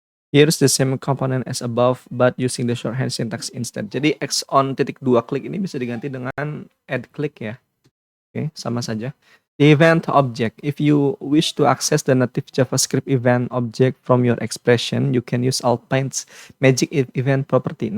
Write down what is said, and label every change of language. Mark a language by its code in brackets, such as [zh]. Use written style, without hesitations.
[en] Here's the same component as above, but using the shorthand syntax instead. [id] Jadi Xon titik 2 klik ini bisa diganti dengan add click ya. Oke, sama saja. [en] The event object. If you wish to access the native JavaScript event object from your expression, you can use Alpine's magic event property.